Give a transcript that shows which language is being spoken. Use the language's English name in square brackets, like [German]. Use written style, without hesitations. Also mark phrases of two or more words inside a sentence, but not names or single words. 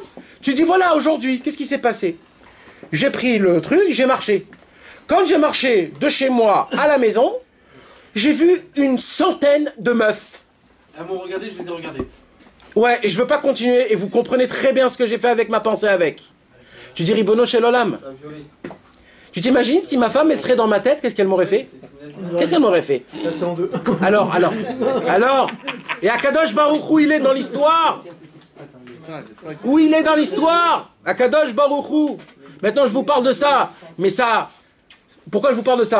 [French] Tu dis voilà, aujourd'hui, qu'est-ce qui s'est passé? J'ai pris le truc, j'ai marché. Quand j'ai marché de chez moi à la maison, j'ai vu une centaine de meufs. Elles m'ont regardé, je les ai regardées. Ouais, et je veux pas continuer, et vous comprenez très bien ce que j'ai fait avec ma pensée avec. Tu dis [Hebrew] ריבונו של עולם. [French] Tu t'imagines si ma femme elle serait dans ma tête, qu'est-ce qu'elle m'aurait fait? Qu'est-ce qu'elle m'aurait fait? Alors, et Akadosh Baruch Hu, il est dans l'histoire. Où il est dans l'histoire? Akadosh Baruch Hu. Maintenant je vous parle de ça, mais ça, pourquoi je vous parle de ça?